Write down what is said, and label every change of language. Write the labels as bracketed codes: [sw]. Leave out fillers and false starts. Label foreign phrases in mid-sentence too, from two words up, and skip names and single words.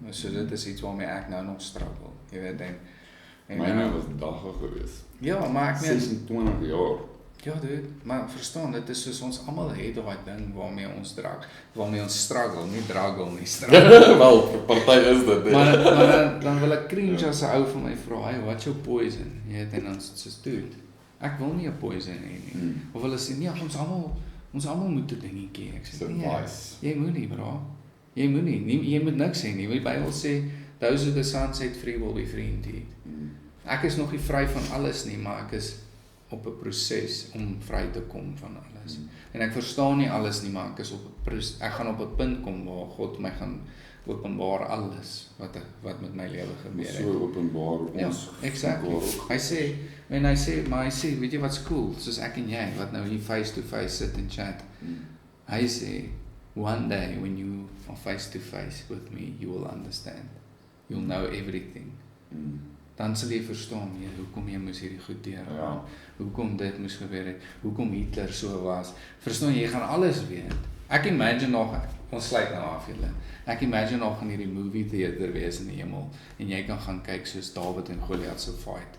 [af] So dit is iets waarmee ek nou nog struggle, jy weet, en myne was dagga gewees. Ja, maar ek meen 26 jaar. Ja, dude, maar verstaan, dit is soos ons almal het daai ding waarmee ons struggle, nie struggle nie, struggle. Wel, party is dit. Maar dan wil ek cringe as 'n ou vir my vra, [en] hey, what's your poison? [af] Jy weet, en dan soos, dude, ek wil nie 'n poison hê nie. Of hulle sê, nee, ons almal moet 'n dingetjie. Ek sê, nee, jy moet nie, bro. Jy moet niks sê nie. Die Bybel sê, [en] those who the Son set free will be free indeed. [af] Ek is nog nie vry van alles nie, maar ek is op 'n proses om vry te kom van alles. En ek verstaan nie alles nie, maar ek gaan op 'n punt kom waar God my gaan openbaar alles wat met my lewe gebeur het. So openbaar ons. Ja, exactly. Hy sê, weet jy wat's cool? Soos ek en jy wat nou hier [en] face to face [af] sit en chat. Hy sê, [en] one day when you are face to face with me, you will understand. You'll know everything. [af] Dan sal jy verstaan, hoekom jy moes hierdie goed deurgaan, hoekom dit moes gebeur het, hoekom Hitler so was. Verstaan jy gaan alles weet. Ek imagine nog, ons sluit nou af julle. Ek imagine nog in hierdie [en] movie theater [af] wees in die hemel en jy kan gaan kyk soos Dawid en Goliat se fight.